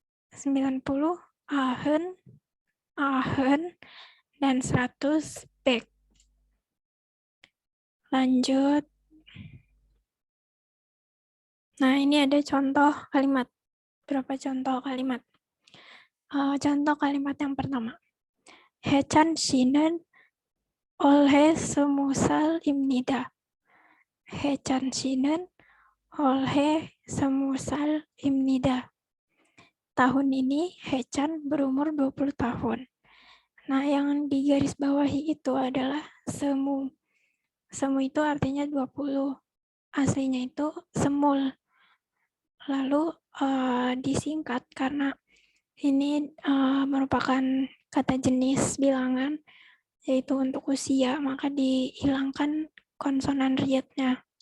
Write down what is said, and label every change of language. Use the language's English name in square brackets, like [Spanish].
[Indonesian] 90 ahen. Ahen. Dan 100 bek. Lanjut. Nah, ini ada contoh kalimat. Berapa contoh kalimat? Contoh kalimat yang pertama. [Korean] 해찬 씨는 올해 20살입니다. 해찬 씨는 올해 20살입니다. [Indonesian] Tahun ini Hechan berumur 20 tahun. Nah, yang di garis bawahi itu adalah semu. Semu itu artinya 20. Aslinya itu semul. Lalu disingkat karena ini merupakan kata jenis bilangan, yaitu untuk usia, maka dihilangkan konsonan rietnya.